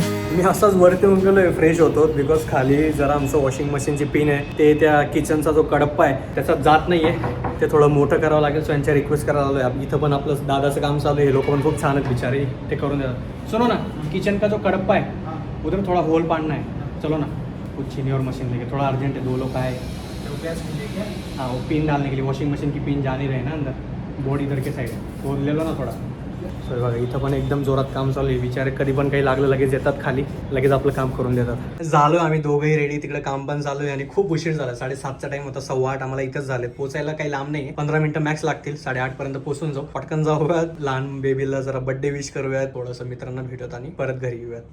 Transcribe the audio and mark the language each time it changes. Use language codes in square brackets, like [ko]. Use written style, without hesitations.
[mr] मी असाच वरती येऊन गेलोय, फ्रेश होतो. बिकॉज खाली जरा आमचं वॉशिंग मशीनची पिन आहे ते त्या किचनचा जो कडप्पा आहे त्याच्यात जात नाही आहे. ते थोडं मोठं करावं लागेल. सो यांच्या रिक्वेस्ट करायला आलो आहे. इथं पण आपलं दादाचं काम चालू आहे. हे लोक पण खूप छान आहेत बिचारे, ते करून देतात. [hi] सुनो ना, किचन का जो कडप्पा है उधर थोड़ा होल पाड़ना है. चलो ना कुछ छीनी और मशीन लेके, थोड़ा अर्जेंट है. 2 लोग आए. हाँ वो पिन डालने के लिए वॉशिंग मशीन की पिन जानी रहे ना अंदर. बोर्ड इधर के साइड वो ले लो ना थोड़ा. [mr] सो बघा इथं पण एकदम जोरात काम चालू आहे. विचार कधी पण काही लागलं लगेच येतात खाली, लगेच आपलं काम करून देतात. झालो आम्ही दोघंही रेडी. तिकडे काम पण चालू आहे आणि खूप उशीर झाला. 7:30चा टाइम होता. 7:15 आम्हाला इथंच झाले. पोचायला काही लांब नाही, 15 मिनिटं मॅक्स लागतील. 8:30 पर्यंत पोहोचून जाऊ. पटकन जाऊयात, लहान बेबीला जरा बर्थडे विश करूयात, थोडंसं मित्रांना भेटत आणि परत घरी येऊयात.